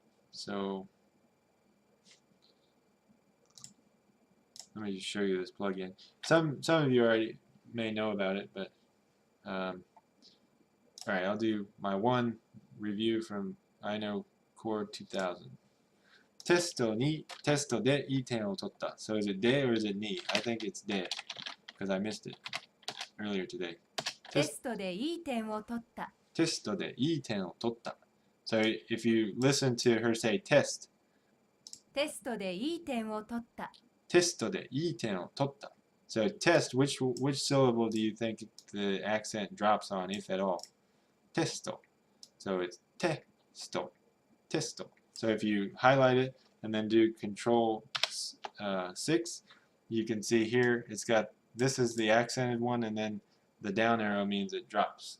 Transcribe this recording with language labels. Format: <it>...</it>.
<en>So let me just show you this plugin. Some of you already may know about it, but alright, I'll do my one review from I Know Core 2000.</en> <ja>テストでいい点を取った.</ja> <en>So is it de or is it ni? I think it's de because I missed it earlier today.</en> <ja>テストでいい点を取った。テストでいい点を取った.</ja> <en>So if you listen to her say test.</en> <ja>テストでいい点を取った。テストでいい点を取った.</ja> <en>So test, which syllable do you think the accent drops on, if at all? Testo. So it's testo. Testo. So if you highlight it and then do Control 6, you can see here it's got, this is the accented one, and then the down arrow means it drops.</en>